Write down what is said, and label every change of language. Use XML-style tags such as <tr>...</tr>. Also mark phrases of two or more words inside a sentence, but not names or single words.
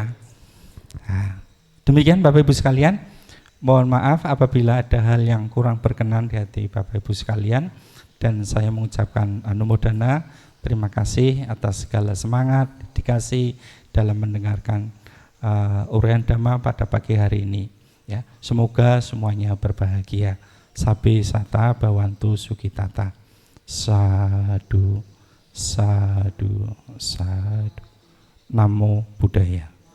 <id>Nah, demikian Bapak Ibu sekalian, mohon maaf apabila ada hal yang kurang berkenan di hati Bapak Ibu sekalian, dan saya mengucapkan anumodana, terima kasih atas segala semangat, dedikasi dalam mendengarkan uraian Dhamma pada pagi hari ini. Ya, semoga semuanya berbahagia.</id> <pi>Sabe sata bawantu sukitata. Sadu, sadu, sadu. Namo Buddhaya.</pi>